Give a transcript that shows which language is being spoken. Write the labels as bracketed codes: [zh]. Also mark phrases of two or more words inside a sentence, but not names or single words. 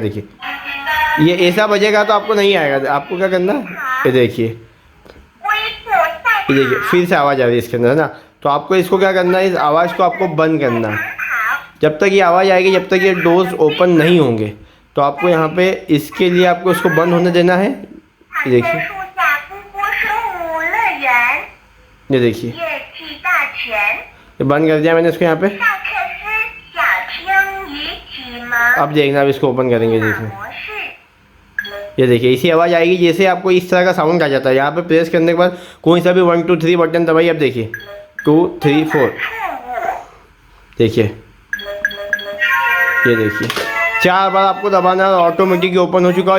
[hi] देखिए ये ऐसा बजेगा तो आपको नहीं आएगा। आपको क्या करना है, ये देखिए [zh] 微波赛 [hi] ये देखिए फिर से आवाज़ आ रही है इसके अंदर, है ना। तो आपको इसको क्या करना है, इस आवाज़ को आपको बंद करना है। [zh] 跑， [hi] जब तक ये आवाज़ आएगी, जब तक ये [en] doors open [hi] नहीं होंगे। तो आपको यहाँ पे इसके लिए आपको इसको बंद होने देना है। ये देखिए [zh] 树下波波生物乐园， [hi] ये देखिए [zh] 乐器大全， [hi] ये बंद कर दिया मैंने इसको यहाँ पे। [zh] 萨克斯小青鱼启蒙 [hi] अब देखना, अब इसको ओपन करेंगे। देखिए [zh] 模式， [hi] ये देखिए इसी आवाज़ आएगी जैसे आपको इस तरह का साउंड आ जाता है। यहाँ पे प्रेस करने के बाद कोई सा भी 1 2 3 बटन दबाइए। अब देखिए 2 3 4 [zh] 触物， [hi] देखिए, ये देखिए 4 बार आपको दबाना है, [en] automatic open [hi] हो चुका है।